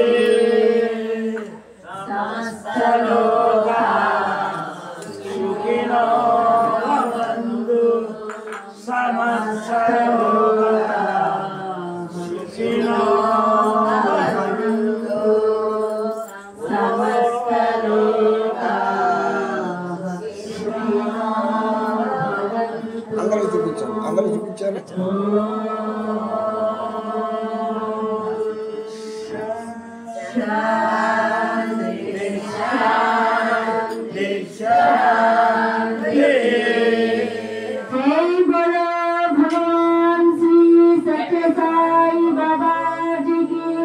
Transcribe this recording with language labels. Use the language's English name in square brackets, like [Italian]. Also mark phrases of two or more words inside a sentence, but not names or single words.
[Sanskrit] समस्त लोका सुखिनो भवन्तु समस्त लोका सुखिनो भवन्तु समस्त लोका सुखिनो भवन्तु [Telugu] అందరూ చూపించారు [Sanskrit] शांति शांति शांति [Hindi] जय बोलो भगवान श्री सत्य साई बाबा जी की